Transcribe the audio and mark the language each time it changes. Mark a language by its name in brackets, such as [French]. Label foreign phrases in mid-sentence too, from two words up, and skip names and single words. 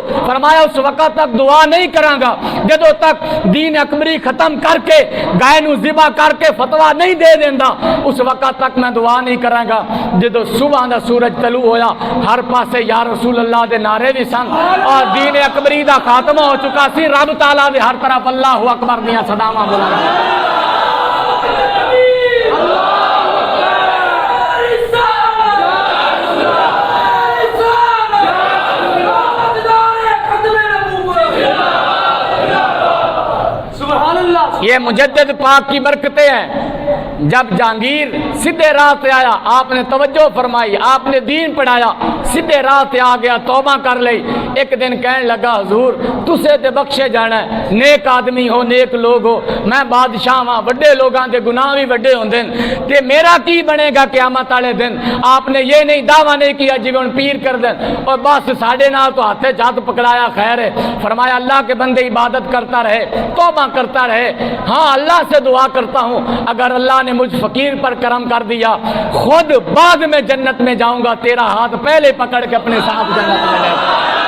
[Punjabi] فرمایا اس وقت تک دعا نہیں کراں گا جدوں تک دین اکبری ختم کر کے گائے نو ذبح کر کے فتویٰ نہیں دے دیندا، اس وقت تک میں دعا نہیں کراں گا۔ جدو صبح دا سورج طلوع ہویا، ہر پاسے [Arabic] یا رسول اللہ [Punjabi] دے نعرے بھی سن اور دین اکبری دا خاتمہ ہو چکا سی، رب تعالیٰ دے ہر طرف [Arabic] اللہ اکبر [Punjabi] دیاں صداواں بلند۔ [Urdu] یہ مجدد پاک کی برکتیں ہیں۔ جب جہانگیر سیدھے راہ پہ آیا، آپ نے توجہ فرمائی، آپ نے دین پڑھایا، سیدھے راہ پہ آ گیا، توبہ کر لی۔ ایک دن کہنے لگا [Punjabi] حضور تسے تے بخشے جانا ہے، نیک آدمی ہو، نیک لوگ ہو، میں بادشاہ ہاں، بڑے لوگاں دے گناہ بھی بڑے ہوندے تے میرا کی بنے گا قیامت والے دن؟ [Urdu] آپ نے یہ نہیں دعویٰ نہیں کیا جیون پیر کر دیں اور بس [Punjabi] ساڑھے نال تو ہاتھے ہاتھ پکڑایا [Urdu] خیر ہے۔ فرمایا اللہ کے بندے عبادت کرتا رہے، توبہ کرتا رہے، ہاں اللہ سے دعا کرتا ہوں اگر اللہ نے مجھ فقیر پر کرم کر دیا خود بعد میں جنت میں جاؤں گا، تیرا ہاتھ پہلے پکڑ کے اپنے ساتھ جنت میں لے جاؤں۔